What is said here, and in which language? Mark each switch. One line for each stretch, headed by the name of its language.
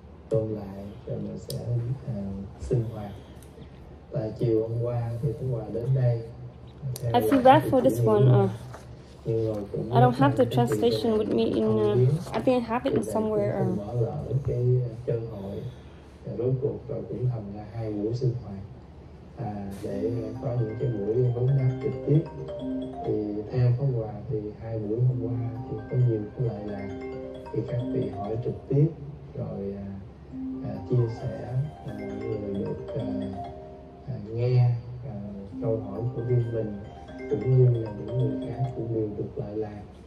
Vietnamese: Ôn lại rồi mình sẽ sinh hoạt. Tại chiều hôm qua thì Thúy Hòa đến đây.
English: I feel bad for this one. I don't have the translation with me in. I think I have it in somewhere.
Vietnamese: Mở lỡ cái cơ hội. Rốt cuộc rồi cũng thành là 2 buổi sinh hoạt để có những cái buổi vấn đáp trực tiếp. Thì theo Pháp Hòa thì 2 buổi hôm qua thì có nhiều cái lợi lạc, thì các vị hỏi trực tiếp rồi chia sẻ, người được nghe câu hỏi của riêng mình cũng như là những người khác cũng đều được lợi lạc.